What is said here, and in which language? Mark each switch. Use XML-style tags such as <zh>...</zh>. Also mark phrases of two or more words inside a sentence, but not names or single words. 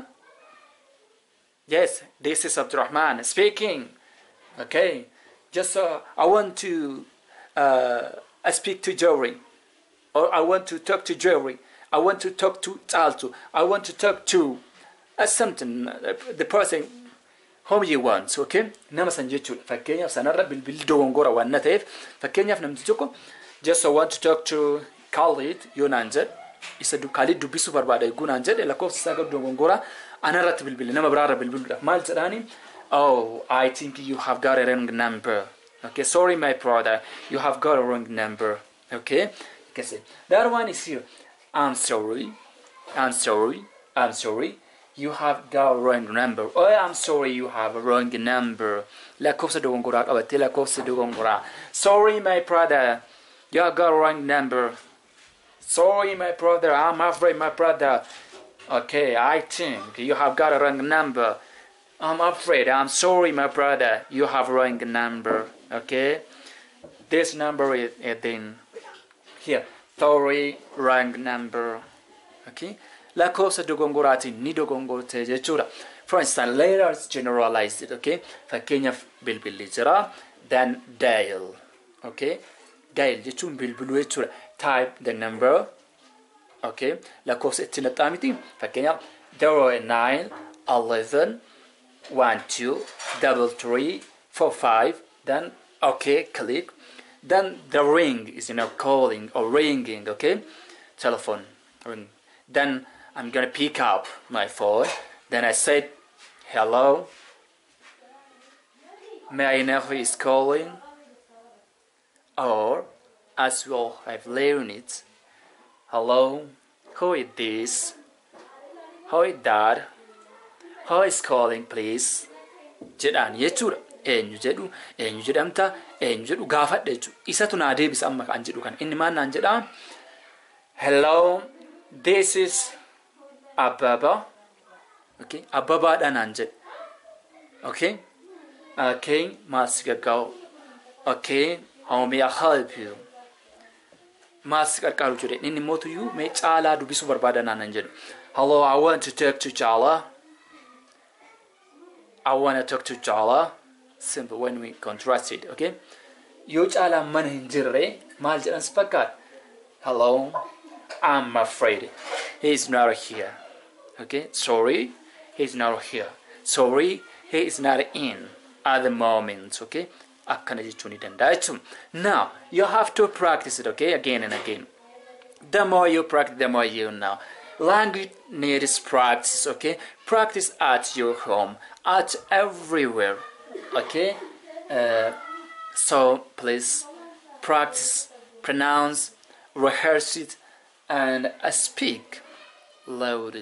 <en>Yes, this is Abdurrahman speaking. Okay, just I want to speak to Jerry, or I want to talk to Jerry. I want to talk to Chaltu. I want to talk to something, the person whom you want.</en> <om>Okay, nama san jechuudha. Fakkeenyaaf sanarra bilbilli dogongora waan na ta'eef fakkeenyaaf namni tokko</om> <en>just I want to talk to Khalid</en> <om>yoonaan jedhe isa Khalid dubbisuu barbaada yoonaan jedhe lakkoofsa isaa gara dogongora anarratti bilbile nama biraarra bilbiluudha. Maal jedhaani?</om> <en>Oh, I think you have got a wrong number. Okay, sorry my brother, you have got a wrong number. Okay, you can say that one is here. I'm sorry, you have got a wrong number. Oh, I'm sorry, you have a wrong number. Lakkoofsa dogongora qabate lakkoofsa dogongora. Sorry my brother, you have got a wrong number. Sorry my brother, I'm afraid my brother. Okay, I think you have got a wrong number. I'm afraid, I'm sorry my brother, you have a wrong number. Okay, this number is in here. Sorry, wrong number.</en> <om>Okay, lakkoofsa dogongoraatiin ni dogongorte jechuudha.</om> <en>For instance, let us generalize it.</en> <om>Okay, fakkeenyaaf bilbilli jira,</om> <en>then dial.</en> <om>Okay, dial jechuun bilbiluu jechuudha.</om> <en>Type the number.</en> <om>Okay, lakkoofsa itti naxxaa miti. Fakkeenyaaf 09 11 12 33 45.</om> <en>Then okay, click. Then the ring is calling or ringing. Okay, telephone ring. Then I'm gonna pick up my phone. Then I said, hello. May I know who is calling? Or as well, I've learned it. Hello, who is this? Who is that? Who is calling, please?</en> <om>Jedhaan jechuudha. Eenyu jedhamta, eenyu jedhu gaafadha jechuudha. Isatu naa deebisa amma kan jedhu kan inni maan naan jedhaa.</om> <en>Hello, this is Ababa.</en> <om>Okay, Ababaadha naan jedhe. Okay, maal si gargaaru?</om> <en>Okay, how may I help you?</en> <om>Maal si gargaaru jedhe. Inni mootuyyuu mee caalaa dubbisuu barbaada naan jedhu.</om> <en>Hello, I want to talk to Chala. I want to talk to Chala. Simple when we contrast it.</en> <om>Okay, yoo caalaa mana hin jirre maal jedhan si fakkaata?</om> <en>Hello, I'm afraid he's not here. Okay, sorry, he's not here. Sorry, he is not in at the moment.</en> <om>Okay, akkana jechuu ni danda'a jechuudha.</om> <en>Now you have to practice it. Okay, again and again. The more you practice, the more you know. Language needs practice. Okay, practice at your home, at everywhere. Okay, so please practice, pronounce, rehearse it, and speak loudly.</en>